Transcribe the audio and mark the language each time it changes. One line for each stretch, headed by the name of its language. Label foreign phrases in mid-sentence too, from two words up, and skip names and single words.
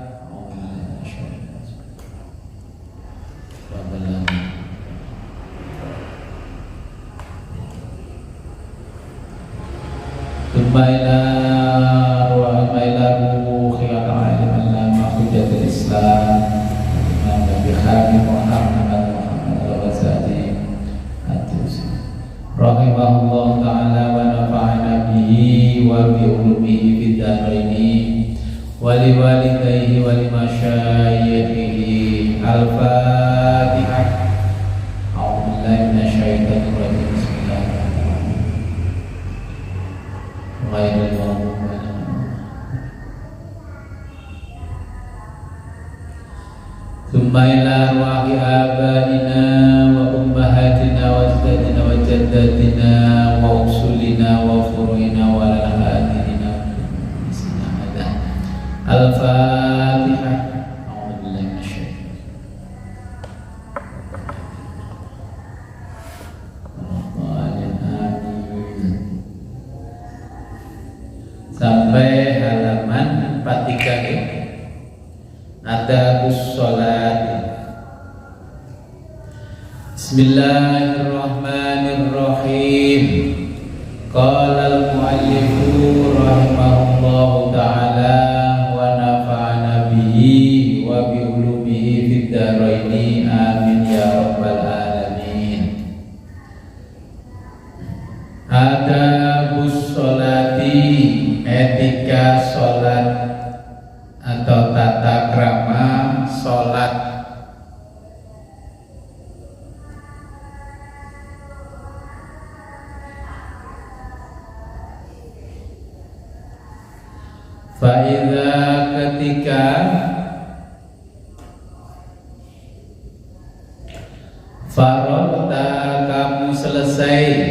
Arabic: إلى روح العالم العلامة حجة الإسلام الإمام أبي حامد محمد الغزالي الطوسي رحمه الله تعالى ونفعنا به وبعلومه في الدارين ولوالديه ولمشايخه. Al-Fatihah. أعوذ بالله من الشيطان الرجيم. ثم إلى أرواح آبائنا وأمهاتنا وأجدادنا وجداتنا وأصولنا وفروعنا ولأحدينا. Al-Fatihah. أعوذ بالله من الشيطان الرجيم.
Indonesian: Sampai halaman 43 ini ada sholat.
Arabic: بسم الله الرحمن الرحيم. قال المؤلف رحمه الله تعالى ونفعنا به وبعلومه في الدارين آمين يا رب العالمين. آداب الصلاة,
Indonesian: etika sholat atau tata krama sholat. Fa'idha, ketika faragta, kamu selesai